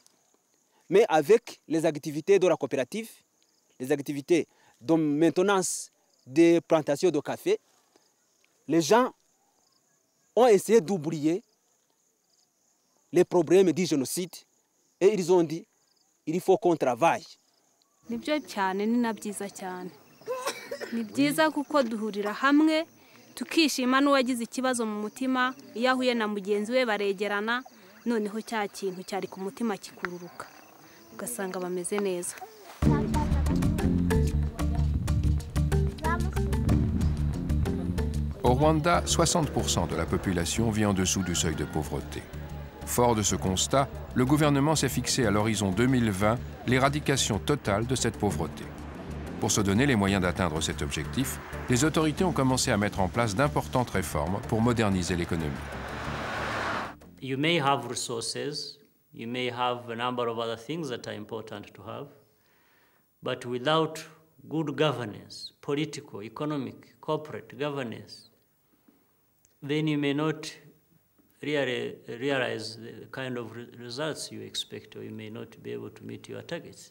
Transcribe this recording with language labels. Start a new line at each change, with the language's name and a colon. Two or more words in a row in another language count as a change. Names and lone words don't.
French: Mais avec les activités de la coopérative, les activités de maintenance des plantations de café, les gens ont essayé d'oublier les problèmes du génocide et ils ont dit il faut qu'on travaille.
Kinyarwanda: Nibyo cyane ni na byiza cyane. Ni byiza kuko duhurira hamwe tukishima n'uwagize ikibazo mu mutima iyo ahuye na mugenzi we baregerana noneho cya kintu cyari ku mutima kikururuka ugasanga bameze neza.
French: Au Rwanda, 60% de la population vit en dessous du seuil de pauvreté. Fort de ce constat, le gouvernement s'est fixé à l'horizon 2020 l'éradication totale de cette pauvreté. Pour se donner les moyens d'atteindre cet objectif, les autorités ont commencé à mettre en place d'importantes réformes pour moderniser l'économie.
English: You may have resources, you may have a number of other things that are important to have, but without good governance, political, economic, corporate governance, then you may not really realize the kind of results you expect, or you may not be able to meet your targets.